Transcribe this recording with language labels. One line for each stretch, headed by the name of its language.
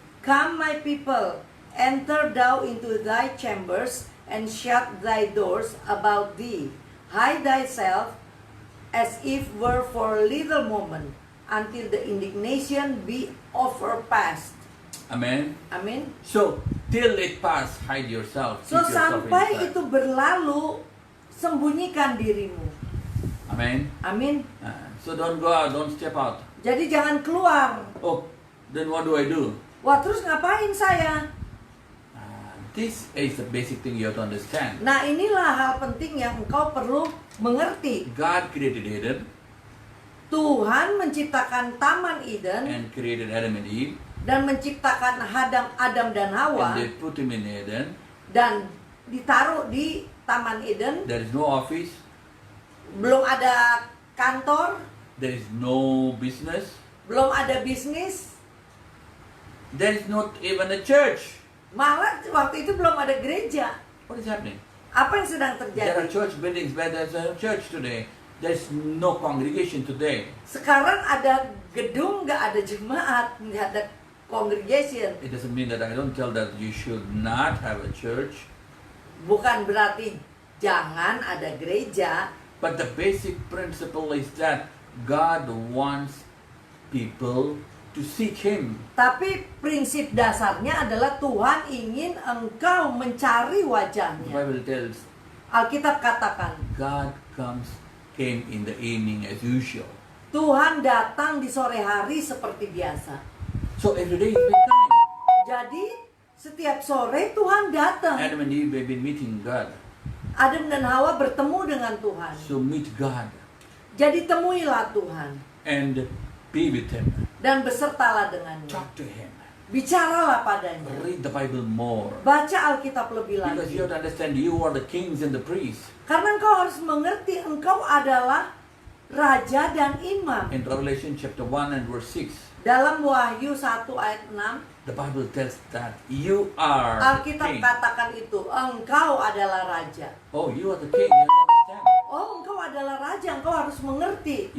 English: Come my people, enter thou into thy chambers, and shut thy doors about thee. Hide thyself as if were for a little moment, until the indignation be overpast. Amen.
Indonesian: Amin.
English: So till it pass, hide yourself. So Keep yourself
Indonesian: sampai
English: inside.
Indonesian: itu berlalu, sembunyikan dirimu.
English: Amen.
Indonesian: Amin.
English: So don't go out, don't step out.
Indonesian: Jadi jangan keluar.
English: Oh, then what do I do?
Indonesian: Wah, terus ngapain saya?
English: This is the basic thing you have to understand.
Indonesian: Nah, inilah hal penting yang engkau perlu mengerti.
English: God created Eden.
Indonesian: Tuhan menciptakan Taman Eden
English: and created Adam and Eve,
Indonesian: dan menciptakan Adam dan Hawa
English: and they put him in Eden.
Indonesian: dan ditaruh di Taman Eden.
English: There is no office,
Indonesian: Belum ada kantor,
English: there is no business,
Indonesian: belum ada bisnis,
English: there is not even a church.
Indonesian: malah waktu itu belum ada gereja.
English: What is happening?
Indonesian: Apa yang sedang
English: There are
Indonesian: terjadi?
English: church buildings where there's a church today. There's no congregation today.
Indonesian: Sekarang ada gedung, nggak ada jemaat, nggak ada congregation.
English: It doesn't mean that I don't tell that you should not have a church,
Indonesian: Bukan berarti jangan ada gereja,
English: but the basic principle is that God wants people to seek Him.
Indonesian: tapi prinsip dasarnya adalah Tuhan ingin engkau mencari
English: The
Indonesian: wajahnya.
English: Bible tells
Indonesian: Alkitab katakan,
English: God came in the evening as usual.
Indonesian: Tuhan datang di sore hari seperti biasa.
English: So every day He's been coming.
Indonesian: Jadi setiap sore Tuhan datang.
English: Adam and Eve have been meeting God.
Indonesian: Adam dan Hawa bertemu dengan Tuhan.
English: So meet God
Indonesian: Jadi temuilah Tuhan
English: and be with Him.
Indonesian: dan besertalah dengannya.
English: Talk to Him.
Indonesian: Bicaralah padanya.
English: Read the Bible more.
Indonesian: Baca Alkitab lebih
English: Because
Indonesian: lagi.
English: you have to understand you are the kings and the priests.
Indonesian: Karena engkau harus mengerti engkau adalah raja dan imam.
English: In Revelation chapter 1 and verse 6,
Indonesian: Dalam Wahyu 1 ayat 6,
English: the Bible tells that you are the
Indonesian: Alkitab
English: king.
Indonesian: katakan itu, engkau adalah raja.
English: Oh, you are the king. You have to understand.
Indonesian: Oh, engkau adalah raja, engkau harus mengerti.